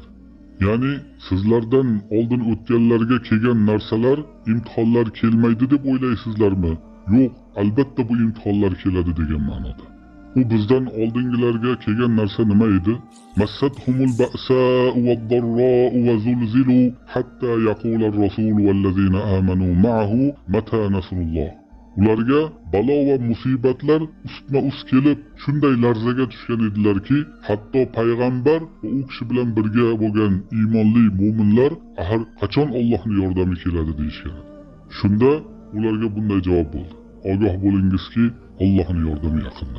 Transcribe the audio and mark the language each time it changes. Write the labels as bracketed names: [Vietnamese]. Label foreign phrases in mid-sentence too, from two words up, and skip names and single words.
[Uzbek] Ya'ni sizlardan oldin o'tganlarga kelgan narsalar, imtihonlar kelmaydi deb o'ylaysizlarmi? Yo'q, albatta bu imtihonlar keladi degan ma'noda. U bizdan oldingilarga kelgan narsa nima edi? [Arabic] مستهم البأساء والضراء وزلزلوا حتى يقول الرسول والذين آمنوا معه متى نصر الله. [Uzbek] Ularga balo va musibatlar ustma-ust kelib, shunday larzaga tushgan edilarki, hatto payg'ambar va u kishi bilan birga bo'lgan iymonli mu'minlar axir qachon Allohning yordami keladi deyishgan. Shunda ularga bunday javob bo'ldi: ogoh bo'lingizki, Allohning yordami yaqindir.